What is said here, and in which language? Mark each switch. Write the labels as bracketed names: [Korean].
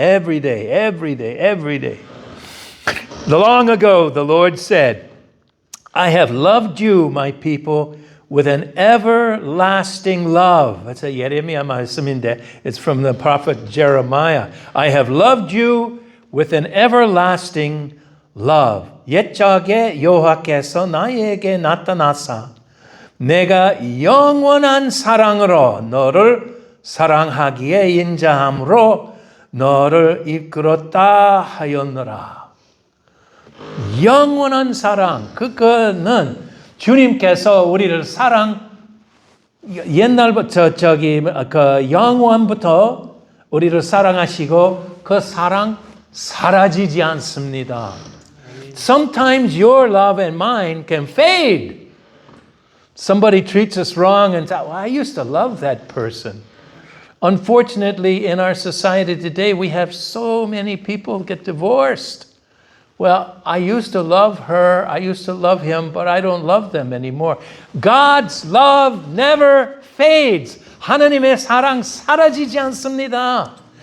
[English] Every day, every day, every day. Long ago, the Lord said, I have loved you, my people, with an everlasting love. That's a [Korean] 예레미야 말씀인데 [English] it's from the prophet Jeremiah. I have loved you with an everlasting love. [Korean] 옛적에 여호와께서 나에게 나타나사 내가 영원한 사랑으로 너를 사랑하기에 인자함으로 너를 이끌었다 하였노라. 영원한 사랑, 그거는 주님께서 우리를 옛날부터 그 영원부터 우리를 사랑하시고 그 사랑 사라지지 않습니다. [English] Sometimes your love and mine can fade. Somebody treats us wrong and well, I used to love that person. Unfortunately, in our society today, we have so many people get divorced. Well, I used to love her, I used to love him, but I don't love them anymore. God's love never fades. [Korean] 하나님의 사랑 사라지지 않습니다.